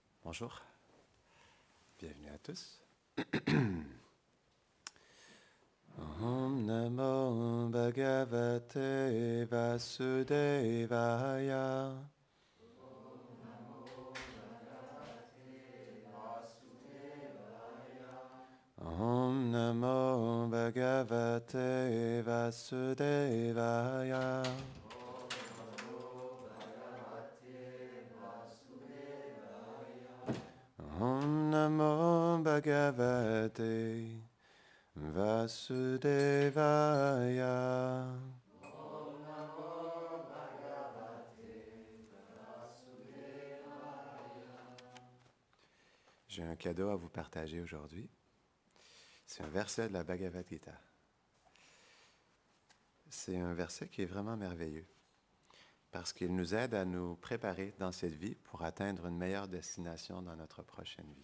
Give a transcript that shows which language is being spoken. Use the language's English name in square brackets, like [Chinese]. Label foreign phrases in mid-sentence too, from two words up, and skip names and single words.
[French] Bonjour, bienvenue à tous. [Sanskrit] Om Namo Bhagavate Vasudevaya. Om Namo Bhagavate Vasudevaya. Om Namo Bhagavate Vasudevaya. [French] J'ai un cadeau à vous partager aujourd'hui. C'est un verset de la Bhagavad Gita. C'est un verset qui est vraiment merveilleux parce qu'il nous aide à nous préparer dans cette vie pour atteindre une meilleure destination dans notre prochaine vie.